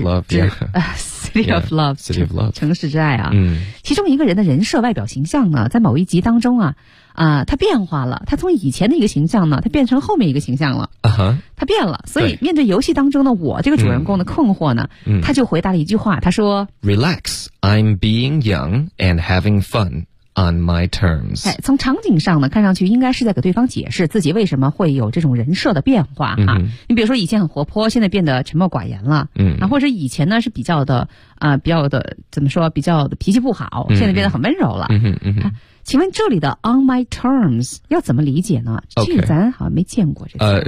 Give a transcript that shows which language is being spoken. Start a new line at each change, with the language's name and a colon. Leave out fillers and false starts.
English: City of Love， City of Love，
Chinese: 城市之爱啊。其中一个人的人设外表形象呢，在某一集当中啊，他变化了，他从以前的一个形象呢，他变成后面一个形象了。他变了，所以面对游戏当中的我这个主人公的困惑呢，他就回答了一句话，他说
English: ：“Relax, I'm being young and having fun on my terms。”
Chinese: 哎，从场景上呢，看上去应该是在给对方解释自己为什么会有这种人设的变化啊。你比如说以前很活泼，现在变得沉默寡言了，或者以前呢是比较的比较的怎么说，比较的脾气不好，现在变得很温柔了。请问这里的
English: on my terms
Chinese: 要怎么理解呢？这个咱好像没见过这个。